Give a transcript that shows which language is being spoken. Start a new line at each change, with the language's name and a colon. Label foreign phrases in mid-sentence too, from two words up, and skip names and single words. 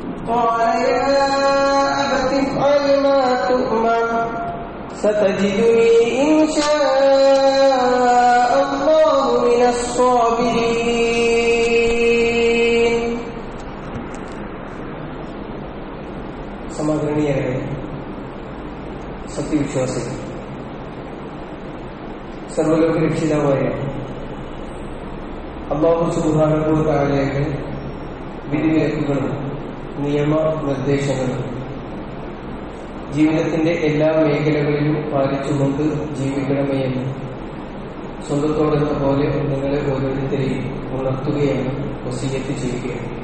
Arabic: قال يا أبت افعل ما تؤمر ستجدني إن شاء الله من الصابرين.
Malayalam: സമാദരണീയരെ, സത്യവിശ്വാസികൾ, സർവ്വലോക രക്ഷിതാവായ അല്ലാഹു
Arabic: سبحانه وتعالى
Malayalam: വിധിവിലക്കുകളും നിയമനിർദ്ദേശങ്ങളും ജീവിതത്തിന്റെ എല്ലാ മേഖലകളിലും പാലിച്ചുകൊണ്ട് ജീവിക്കണമേ എന്ന് സ്വന്തത്തോടെന്ന പോലെ നിങ്ങളെ ഓരോരുത്തരെയും ഉണർത്തുകയാണ്, വസിയ്യത്ത് ചെയ്യുകയാണ്.